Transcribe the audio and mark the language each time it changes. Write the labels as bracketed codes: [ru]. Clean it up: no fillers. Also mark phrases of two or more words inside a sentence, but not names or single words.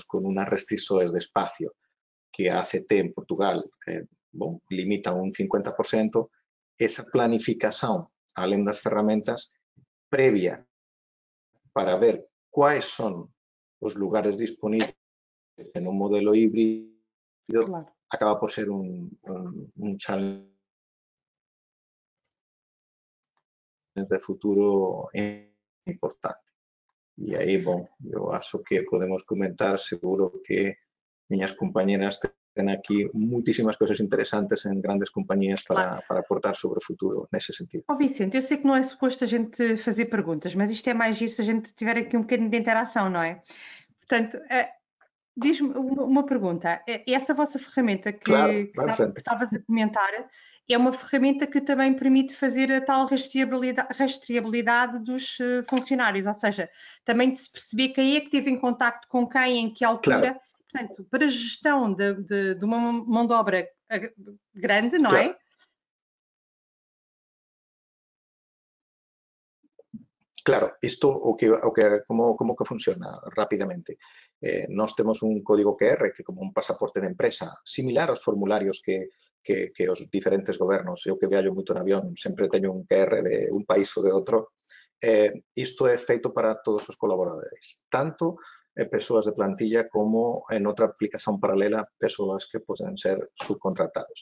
[gl] con unas restrições de espacio que a ACT en Portugal limita un 50%, esa planificación, além das ferramentas, previa para ver quais son os lugares disponíveis en un modelo híbrido, claro, acaba por ser un challenge de futuro importante. E aí, [pt] eu acho que [gl] podemos comentar, seguro que miñas compañeras ten aquí muitísimas coisas interesantes en grandes compañías para aportar sobre o futuro nesse sentido. [pt] Vicente, eu sei que não é suposto a gente fazer perguntas, mas isto é mais isso se a gente tiver aqui um bocadinho de interação, não é? Portanto, diz-me uma pergunta. Essa vossa ferramenta que estavas a comentar é uma ferramenta que também permite fazer a tal rastreabilidade dos funcionários, ou seja, também de se perceber quem é que esteve em contacto com quem, em que altura. Claro. Portanto, para a gestão de uma mão de obra grande, não é? Claro, isto como que funciona rapidamente. [gl] Nós temos un código QR que é como un pasaporte de empresa, similar aos formularios que os diferentes gobernos. Eu que viajo moito en avión, sempre teño un QR de un país ou de outro. Isto é feito para todos os colaboradores, tanto persoas de plantilla como en outra aplicación paralela, persoas que poden ser subcontratados.